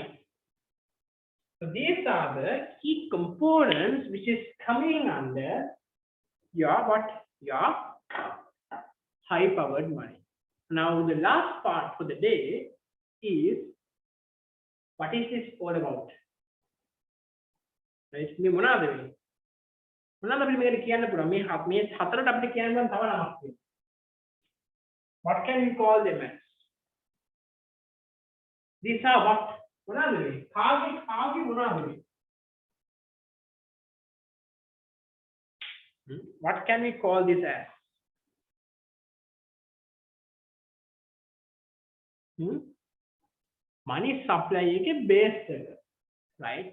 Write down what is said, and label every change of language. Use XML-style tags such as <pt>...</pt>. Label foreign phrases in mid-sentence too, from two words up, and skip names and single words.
<en>So these are the key components which is coming under your what? Your high powered money. Now the last part for the day is, what is this all about? Right?</en> <si>මේ මොනවාද මේ? මොනවාද අපි මේකට කියන්න පුළුවන්? මේ හතරට අපිට කියන්න තව නමක් තියෙනවා.</si> <en>What can we call them as? These are what?</en> <si>මොනවාද මේ? කාගේ මොනවාද මේ?</si> <en>What can we call this as? Money supply</en> <si>එකේ base එක,</si> <en>right?</en>